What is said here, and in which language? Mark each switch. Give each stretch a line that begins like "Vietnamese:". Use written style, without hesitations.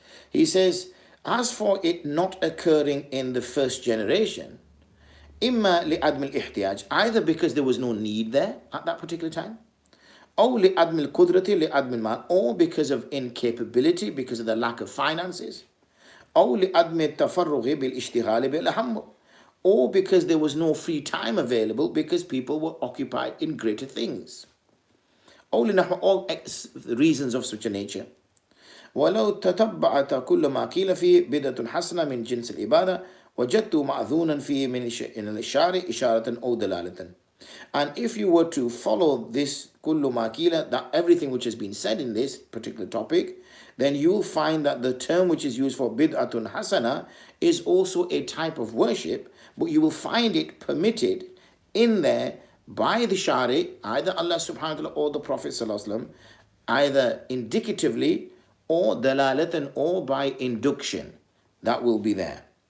English: He says, as for it not occurring in the first generation,
Arabic: إما لعدم الاحتياج,
English: either because there was no need there at that particular time,
Arabic: أو لعدم القدرة لعدم المال,
English: or because of incapability, because of the lack of finances,
Arabic: أو لعدم التفرغ بالاشتغال بالأهم,
English: or because there was no free time available because people were occupied in greater things,
Arabic: أو لنحو,
English: all reasons of such a nature.
Arabic: ولو تتبعت كل ما قيل فيه بدعة حسنة من جنس العبادة وجدت مأذونا فيه من الشارع إشارة أو دلالة.
English: And if you were to follow this
Arabic: كل ما قيل,
English: that everything which has been said in this particular topic, then you'll find that the term which is used for bid'atun hasana is also a type of worship, but you will find it permitted in there by the shari, either Allah subhanahu wa ta'ala or the Prophet sallallahu alaihi wasallam, either indicatively or dalalatan, or by induction. That will be there.